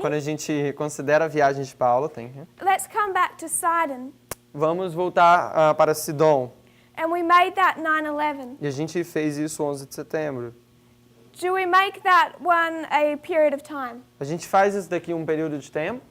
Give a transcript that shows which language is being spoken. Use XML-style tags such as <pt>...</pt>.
<pt>Quando a gente considera a viagem de Paulo,</pt> <en>let's come back to Sidon.</en> <pt>Vamos voltar para Sidom.</pt> <en>And we made that 9/11.</en> <pt>E a gente fez isso 11 de setembro.</pt> <en>Do we make that one a period of time</en> <pt>A gente faz isso daqui um período de tempo?</pt>